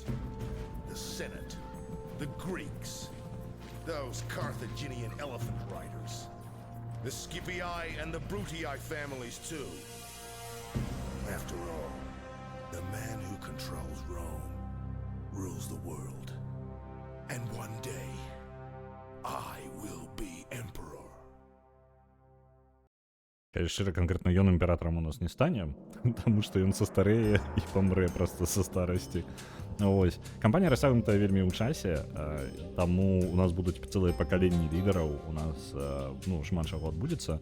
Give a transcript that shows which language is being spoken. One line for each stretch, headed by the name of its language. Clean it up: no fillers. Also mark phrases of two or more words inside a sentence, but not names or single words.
English: The Senate, the Greeks, those Carthaginian elephant riders, the Scipii and the Brutii families too. After all, the man who controls Rome rules the world. And one day, I will be emperor.
Belarusian: Шчыра, канкрэтна ён імператарам у нас не стане, таму што ён састарэе і памрэ проста са старасці. Вось. Кампанія расцягнутая вельмі ў часе, таму у нас будуць цэлыя пакаленні лідараў, у нас шмат чаго адбудзецца.